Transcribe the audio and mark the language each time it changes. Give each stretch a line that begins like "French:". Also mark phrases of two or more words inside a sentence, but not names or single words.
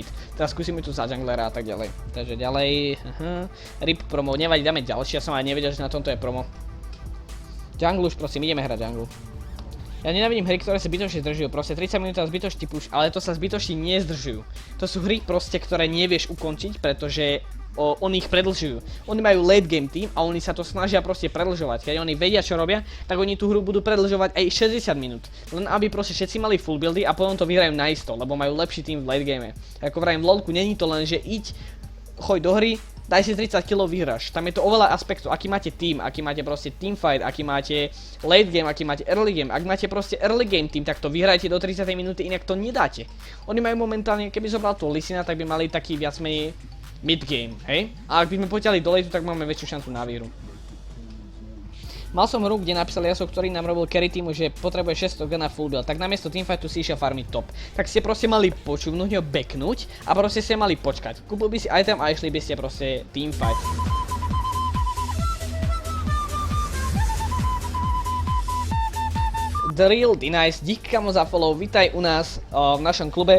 Slovak: Teraz skúsime tu za junglera a tak ďalej. Takže ďalej, rip promo, nevadí, dáme ďalšie, ja som aj nevedel, že na tomto je promo. Jungle už prosím, ideme hrať jungle. Ja nenávidím hry, ktoré sa zbytočne zdržujú, proste 30 minút zbytočne push, ale to sa zbytočne nezdržujú. To sú hry proste, ktoré nevieš ukončiť, pretože oni ich predlžujú. Oni majú
English: late game team
Slovak: a oni sa to snažia proste predlžovať. Keď oni vedia, čo robia, tak oni tú hru budú predlžovať aj 60 minút. Len aby proste všetci mali
English: full buildy
Slovak: a potom to vyhrajú naisto, lebo majú lepší team v
English: late game.
Slovak: Ako vravím, v LoLku není to len, že choď do hry, daj si 30 kg, vyhráš. Tam je to oveľa aspektov, aký máte team, aký máte proste teamfight, aký máte
English: late game,
Slovak: aký máte
English: early game.
Slovak: Ak máte proste
English: early game team,
Slovak: tak to vyhrajte do 30 minúty, inak to nedáte. Oni majú momentálne, keby zobral tú Lysina, tak by mali taký viac menej
English: mid game,
Slovak: hej? A ak by sme potiahli do late, tak máme väčšiu šancu na výhru. Mal som hru, kde napísal Yasuo, ktorý nám robil carry týmu, že potrebuje 600 na
English: full build,
Slovak: tak namiesto teamfightu si išiel farmiť top. Tak ste proste mali počúvnuť ho, backnúť a proste ste mali počkať. Kúpil by si item a išli by ste proste teamfight. The Real Denice, dík kamo za follow, vítaj u nás v našom klube.